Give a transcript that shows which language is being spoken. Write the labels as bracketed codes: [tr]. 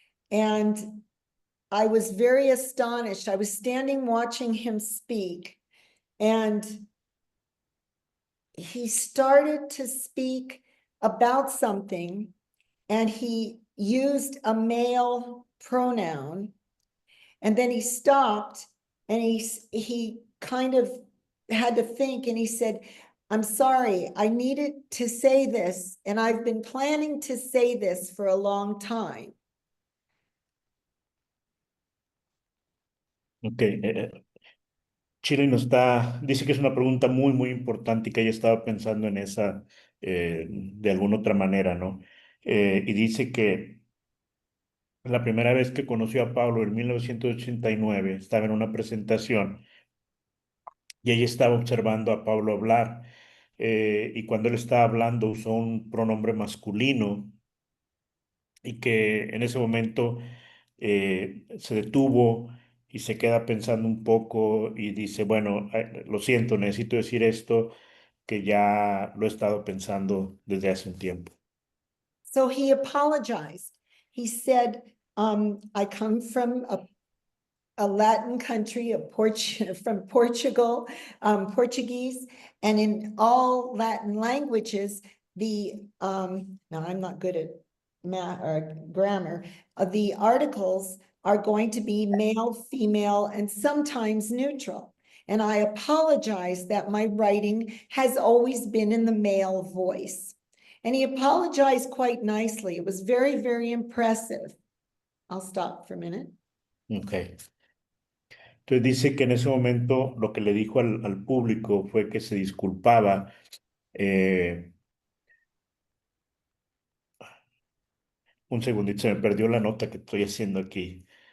[en] And I was very astonished. I was standing watching him speak, and he started to speak about something, and he used a male pronoun, and then he stopped, and he kind of had to think, and he said, I'm sorry, I needed to say this, and I've been planning to say this for a long time. [es] Ok, Chile dice que es una pregunta muy, muy importante y que ella estaba pensando en esa de alguna otra manera, ¿no? Y dice que la primera vez que conoció a Pablo en 1989 estaba en una presentación y ella estaba observando a Pablo hablar y cuando él estaba hablando usó un pronombre masculino y que en ese momento se detuvo y se queda pensando un poco y dice, bueno, lo siento, necesito decir esto que ya lo he estado pensando desde hace un tiempo. [en] So he apologized. He said, I come from a Latin country from Portugal, Portuguese, and in all Latin languages, now I'm not good at math or grammar, the articles are going to be male, female, and sometimes neutral. And I apologize that my writing has always been in the male voice. And he apologized quite nicely. It was very, very impressive. I'll stop for a minute. Okay. [es] Entonces dice que en ese momento lo que le dijo al público fue que se disculpaba. Un segundito, se me perdió la nota que estoy haciendo aquí.